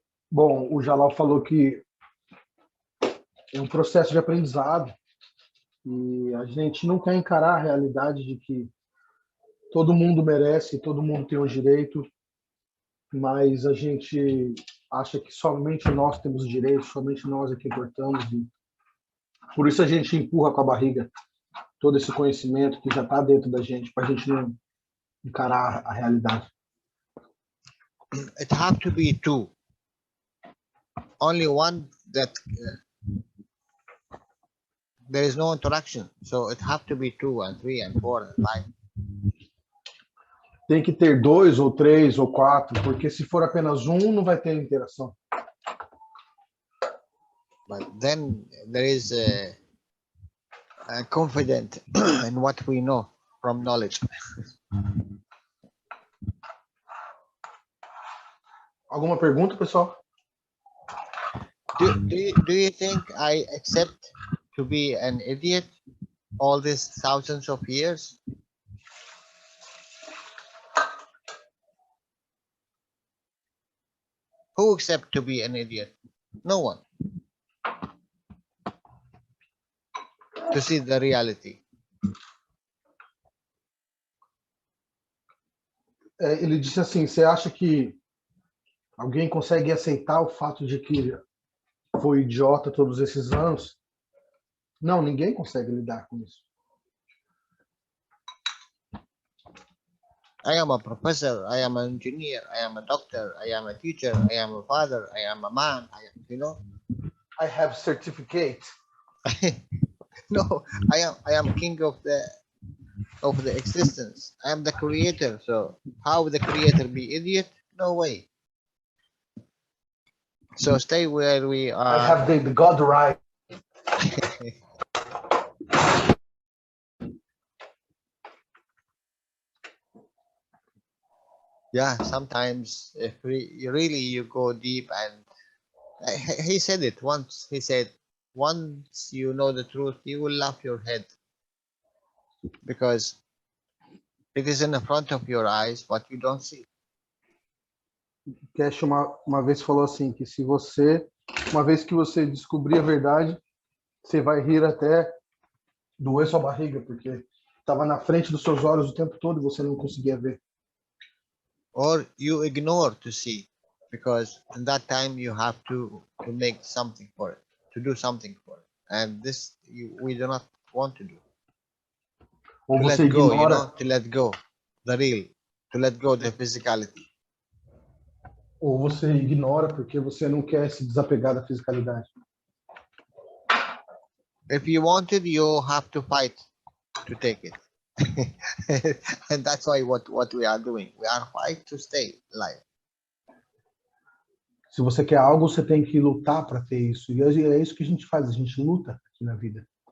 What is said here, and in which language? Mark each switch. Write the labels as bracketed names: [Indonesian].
[Portuguese] Bom, o Jalal falou que é um processo de aprendizado e a gente não quer encarar a realidade de que todo mundo merece, todo mundo tem o direito, mas a gente acha que somente nós temos direito, somente nós é que importamos. E por isso a gente empurra com a barriga todo esse conhecimento que já está dentro da gente, para a gente não encarar a realidade. [English] It have to be two. Only one that there is no interaction, so it have to be 2 and 3 and 4 and 5. [Portuguese] Tem que ter 2 ou 3 ou 4, porque se for apenas um, não vai ter interação. [English] But then there is a confident in what we know from knowledge. [Portuguese] Alguma pergunta, pessoal? [English] Do you think I accept to be an idiot all these thousands of years? Who accept to be an idiot? No one. To see the reality. [Portuguese] Ele disse assim, você acha que alguém consegue aceitar o fato de que foi idiota todos esses anos? Não, ninguém consegue lidar com isso. [English] I am a professor, I am an engineer, I am a doctor, I am a teacher, I am a father, I am a man, I have certificate. No, I am king of the existence. I am the creator. So how would the creator be idiot? No way. So stay where we are. I have the God right. Yeah, sometimes if really you go deep, and he said it once. He said, once you know the truth, you will laugh your head, because it is in the front of your eyes, but you don't see. [Portuguese] Cash uma vez falou assim, que se você, uma vez que você descobrir a verdade, você vai rir até doer sua barriga, porque estava na frente dos seus olhos o tempo todo e você não conseguia ver. [English] Or you ignore to see, because in that time you have to make something for it, to do something for it, and this we do not want to do. [Portuguese] Ou [English] To [Portuguese] você [English] let go, [Portuguese] ignora, [English] to let go the real, to let go the physicality. [Portuguese] ou você ignora porque você não quer se desapegar da fisicalidade. [English] If you want it, you have to fight to take it. And that's why what we are doing. We are fighting to stay alive. [Portuguese] Se você quer algo, você tem que lutar para ter isso. E é isso que a gente faz, a gente luta aqui na vida.